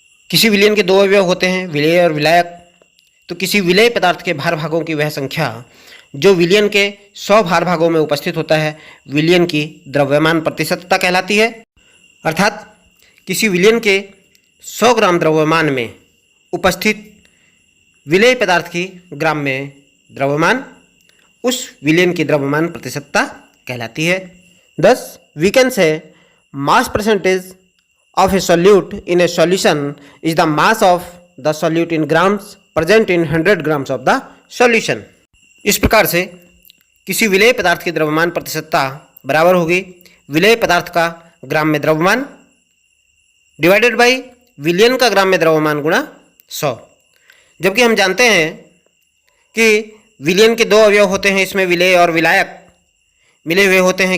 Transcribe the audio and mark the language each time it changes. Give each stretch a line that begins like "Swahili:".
Hindi: किसी विलयन के दो अवयव होते हैं, विलेय और विलायक। तो किसी विलेय पदार्थ के भार भागों की वह संख्या जो विलयन के 100 भार भागों में उपस्थित होता है, विलयन की द्रव्यमान प्रतिशतता कहलाती है। अर्थात किसी विलयन के 100 ग्राम द्रव्यमान में उपस्थित विलेय पदार्थ की ग्राम में द्रव्यमान उस विलयन की द्रव्यमान प्रतिशतता कहलाती है।
English: Thus, we can say mass percentage of a solute in a solution is the mass of the solute in grams present in 100 grams of the solution।
Hindi: इस प्रकार से किसी विलेय पदार्थ की द्रव्यमान प्रतिशतता बराबर होगी विलेय पदार्थ का ग्राम में द्रव्यमान डिवाइडेड बाई विलयन का ग्राम में द्रव्यमान गुणा 100। जबकि हम जानते हैं कि विलयन के दो अवयव होते हैं, इसमें विलेय और विलायक मिले हुए होते हैं।